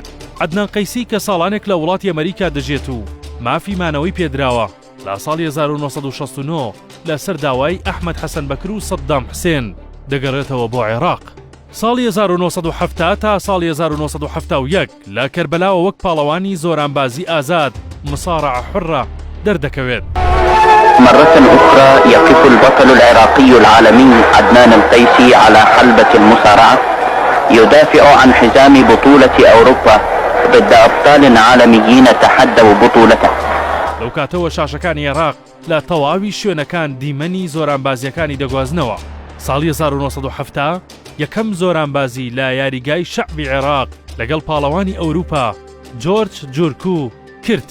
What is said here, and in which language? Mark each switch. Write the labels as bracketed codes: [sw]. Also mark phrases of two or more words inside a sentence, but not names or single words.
[ckb] عەدنان قەیسی کە ساڵانێک لە وڵاتی ئەمریکا دەژێت و مافی مانەوەی پێدراوە، لە ساڵی 1969 لەسەر داوای ئەحمەد حەسەن بەکر و سەدام حوسێن دەگەڕێتەوە بۆ عێراق. ساڵی 1970 تا ساڵی 1971 لە کەربەلاوە وەک پاڵەوانی زۆرانبازی ئازاد [ar] مصارع حرة [ckb] دەردەکەوێت. [ar] مرة أخرى يقف البطل العراقي العالمي عدنان القيسي على حلبة المصارعة يدافع عن حزام بطولة أوروبا ضد أبطال عالميين تحدوا بطولته. [ckb] لەو کاتەوە شاشەکانی عێراق لە تەواوی شوێنەکان دیمەنی زۆرانبازیەکانی دەگوازنەوە. ساڵی 1970 یەکەم زۆرانبازی لە یاریگای شەعبی عێراق لەگەڵ پاڵەوانی ئەوروپا جۆرج جورکو کرد.